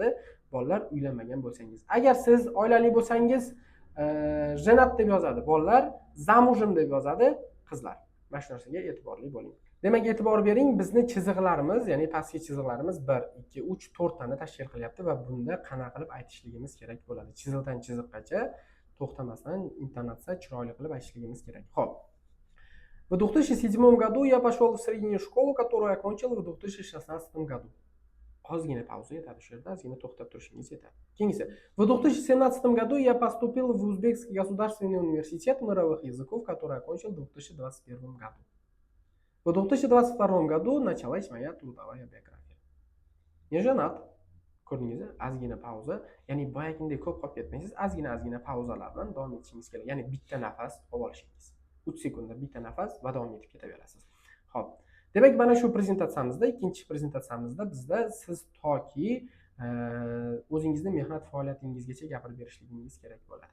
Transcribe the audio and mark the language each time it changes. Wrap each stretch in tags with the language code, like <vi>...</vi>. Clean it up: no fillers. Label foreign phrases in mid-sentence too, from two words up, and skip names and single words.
<uz>Bolalar uylanmagan bo'lsangiz. Agar siz oilali bo'lsangiz, jenat deb yozadi bolalar, zamujim deb yozadi qizlar. Mana shu narsaga e'tiborli bo'ling. Demak, e'tibor bering, bizni chiziqlarimiz, ya'ni pastki chiziqlarimiz 1, 2, 3, 4 tani tashkil qilyapti va bunda qanaqa qilib aytishligimiz kerak bo'ladi. Chiziqdan chiziqqacha to'xtamasdan intonatsiya chiroyli qilib aytishligimiz kerak. Xo'p.</uz> <ru>В 2007 году я пошел в среднюю школу, которую окончил в 2016 году.</ru> <uz>Ozgina pauza yetadi shu yerda, ozgina to'xtab turishingiz yetadi. Keyingisi.</uz> <ru>В 2017 году я поступил в Узбекский государственный университет мировых языков, который окончил в 2021 году. В 2022 году началась моя трудовая биография. Не женат.</ru> <uz>Ko'rdingizmi? Ozgina pauza. Ya'ni boyagidek ko'p qolib ketmaysiz. Ozgina pauzalar bilan davom etishingiz kerak. Ya'ni bitta nafas olib olishingiz. 3 sekundda bitta nafas va davom etib ketaverasiz. Xo'p. Demak, mana shu prezentatsiyamizda, ikkinchi prezentatsiyamizda bizda siz toki o'zingizni mehnat faoliyatingizgacha gapirib berishligingiz kerak bo'ladi.</uz>